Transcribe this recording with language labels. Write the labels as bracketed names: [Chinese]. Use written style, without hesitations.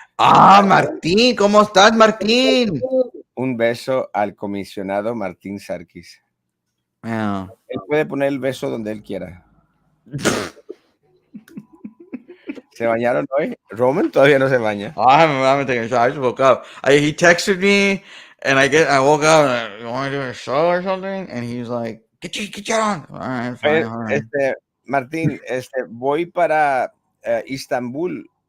[Spanish] Martín, ¿cómo estás, Martín? un beso al comisionado Martín Sarkis. [English] Yeah. [Spanish] Él puede poner el beso donde él quiera. ¿Se bañaron hoy? Roman todavía no se baña. [English] Oh, I haven't taken a shower. I just woke up. He texted me, and I woke up. And you want to do a show or something? And he's like, get your on. All right, fine, all right. [Spanish] Martín, voy para Istambul.